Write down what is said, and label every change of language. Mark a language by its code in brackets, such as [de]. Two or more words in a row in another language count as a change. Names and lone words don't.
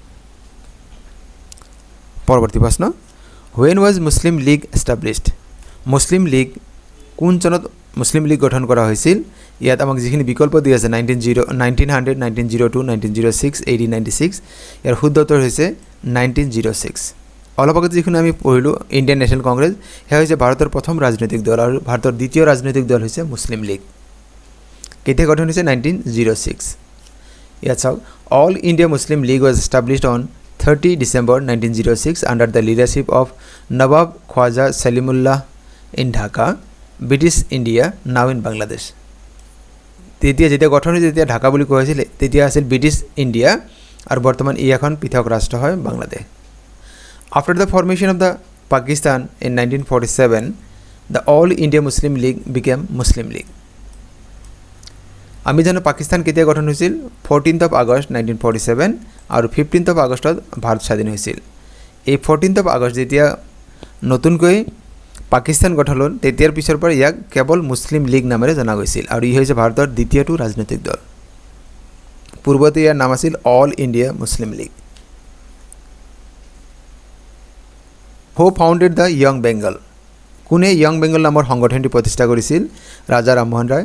[as] পৰৱৰ্তী প্ৰশ্ন [en] When was Muslim League established [as] মুছলিম লীগ কোন চনত মুছলিম লীগ গঠন কৰা হৈছিল ইয়াত আমাক যিখিনি বিকল্প দিয়া আছে 1900 1902 1906 1896 ইয়াৰ শুদ্ধ উত্তৰ হৈছে 1906 অলপ আগতে যিখিনি আমি পঢ়িলোঁ ইণ্ডিয়ান নেশ্যনেল কংগ্ৰেছ সেয়া হৈছে ভাৰতৰ প্ৰথম ৰাজনৈতিক দল আৰু ভাৰতৰ দ্বিতীয় ৰাজনৈতিক দল হৈছে মুছলিম লীগ কেতিয়া গঠন হৈছে 1906 ইয়াত চাওক অল ইণ্ডিয়া মুছলিম লীগ [en] was established on 30 December 1906 under the leadership of Nawab Khwaja Salimullah in Dhaka British India now in Bangladesh [as] তেতিয়া যেতিয়া গঠন হৈছিল তেতিয়া ঢাকা বুলি কোৱা হৈছিল তেতিয়া আছিল ব্ৰিটিছ ইণ্ডিয়া আৰু বৰ্তমান ই এখন পৃথক ৰাষ্ট্ৰ হয় বাংলাদেশ [en] after the formation of the Pakistan in 1947 the All India Muslim League became Muslim League [as] আমি জানো পাকিস্তান কেতিয়া গঠন হৈছিল [en] 14th of August 1947 [as] আৰু [en] 15th of Augustত [as] ভাৰত স্বাধীন হৈছিল এই [en] 14th of August [as] যেতিয়া নতুনকৈ পাকিস্তান গঠন হ'ল তেতিয়াৰ পিছৰ পৰা ইয়াক কেৱল মুছলিম লীগ নামেৰে জনা গৈছিল আৰু ই হৈছে ভাৰতৰ দ্বিতীয়টো ৰাজনৈতিক দল পূৰ্বতে ইয়াৰ নাম আছিল অল ইণ্ডিয়া মুছলিম লীগ [en] who founded the Young Bengal [as] কোনে য়ং বেংগল নামৰ সংগঠনটি প্ৰতিষ্ঠা কৰিছিল ৰাজা ৰামমোহন ৰায়